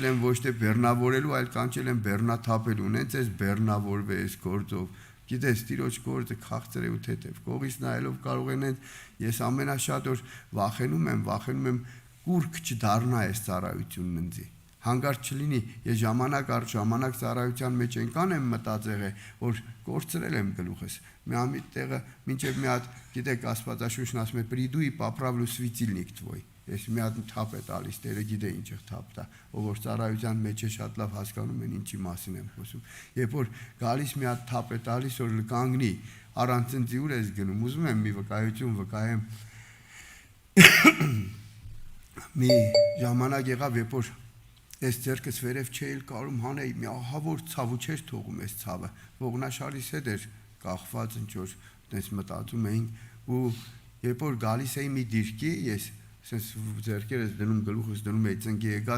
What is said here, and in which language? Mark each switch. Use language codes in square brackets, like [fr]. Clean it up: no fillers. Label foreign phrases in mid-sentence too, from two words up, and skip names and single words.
[hy] եմ ոչ թե բեռնավորելու, այլ կանչել եմ բեռնաթափելու, նենց էս բեռնավորվես գործով։ Գիտես, Տիրոջ գործը քաղցր է ու թեթև, կողից նայելով կարող են ես ամենաշատ որ վախենում եմ կուրք չդառնա այս ծառայությունն ինձի։ Հանգարց չլինի, ես ժամանակ առ ժամանակ ծառայության մեջ ենքան եմ մտածել որ կորցրել եմ գլուխս։ Մի ամիտ տեղը մինչև մի հատ, գիտեք, Աստվածաշունչն ասում է [ru] «Приду и поправлю светильник твой»։ [hy] Ես մի հատ թափ է տալիս, Տերը գիտե ինչ է թափ տա, ով որ ծառայության մեջ է շատ լավ հասկանում են ինչի մասին եմ խոսում։ Երբ որ գալիս մի հատ թափ է տալիս, որ կանգնի, առանց ինձ ուր ես գնում, ուզում եմ մի վկայություն վկայեմ։ Մի ժամանակ եղավ, երբ որ այս ձեռքս վերև չէի կարում հանեի, մի ահավոր ցավ ու չէր թողում այս ցավը։ Ողնաշարիս հետ էր կախված ինչ որ տես մտածում էին ու երբ որ գալիս էի մի դիրքի, ես sense ձեռքերս դնում գլուխս դնում էի ծնկի եկած